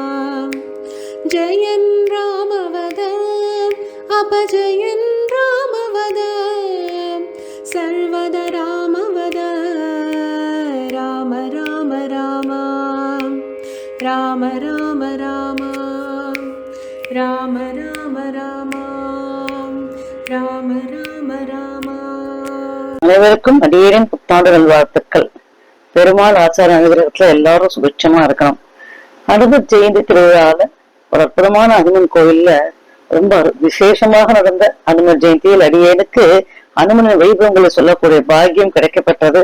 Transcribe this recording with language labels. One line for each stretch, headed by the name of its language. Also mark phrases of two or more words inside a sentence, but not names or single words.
Sanskrit: जयन् रामवद अपजयन् रामवद सर्वदा रामवद राम राम राम राम राम राम राम राम राम राम राम राम
Tamil: அனைவருக்கும் அடியேன் புத்தாண்டு நல்வாழ்த்துக்கள். பெருமாள் ஆச்சார அனுகிரகத்துல எல்லாரும் சுபிட்சமா இருக்கணும். அனுமன் ஜெயந்தி திருவிழால ஒரு அற்புதமான அனுமன் கோயில்ல ரொம்ப விசேஷமாக நடந்த அனுமன் ஜெயந்தியில் அடியேனுக்கு அனுமனின் வைபவங்களை சொல்லக்கூடிய பாக்கியம் கிடைக்கப்பட்டது.